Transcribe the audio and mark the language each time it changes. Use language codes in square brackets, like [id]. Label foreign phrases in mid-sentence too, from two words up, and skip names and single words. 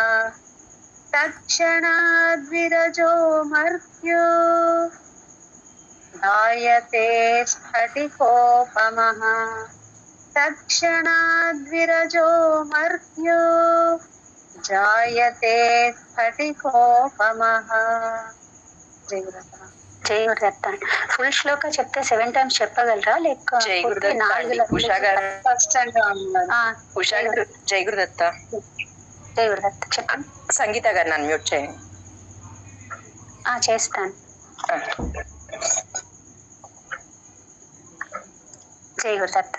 [sa] तत्क्षणाद्विरजो मर्त्यो जायते स्फटिकोपमः तत्क्षणाद्विरजो मर्त्यो जायते स्फटिकोपमः [te] జై గురుదత్త. ఫుల్ శ్లోక చెప్తే 7 times చెప్పగలరా లేక జై గురుదత్త. జై గురుదత్త. జై గురుదత్త చెప్పండి. సంగీత గారిని అన్మ్యూట్ చేయండి. చేస్తాను. జై గురుదత్త.